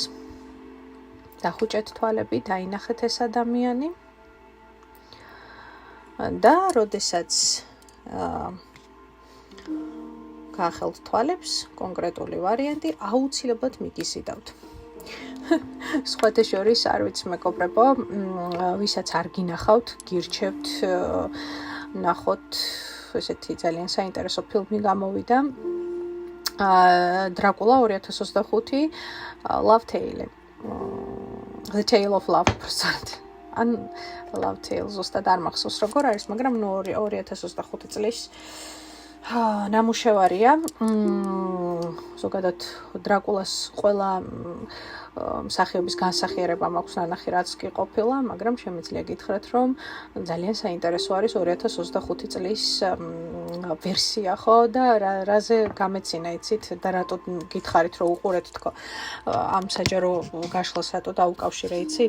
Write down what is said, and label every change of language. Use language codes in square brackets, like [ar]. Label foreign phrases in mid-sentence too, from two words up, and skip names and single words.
[ka] დახუჭეთ თვალები, დაინახეთ ეს ადამიანი და როდესაც გაახელთ თვალებს, კონკრეტული ვარიანტი აუცილებლად მიგიზიდავთ. სხვათა შორის არ ვიცი მეგობრებო, ვისაც არ გინახავთ, გირჩევთ ნახოთ ესეთი ძალიან საინტერესო ფილმი გამოვიდა. დრაკულა 2025 Love Tale. The Tale of Love Percent. ან Love Tale ზუსტად არ მახსოვს როგორ არის, მაგრამ 2025 წლის ნამუშევარია. ზოგადად დრაკულას ყველა მსახიობის განსახიერება მაქვს ნანახი, რაც კი ყოფილა, მაგრამ შემიძლია გითხრათ, რომ ძალიან საინტერესო არის 2025 წლის ვერსია, ხო, და რაზე გამეცინა, იცით, და რატო გითხარით, რომ უყურეთ თქო ამ საჯარო გაშლას, რატო დაუკავშირე, იცით?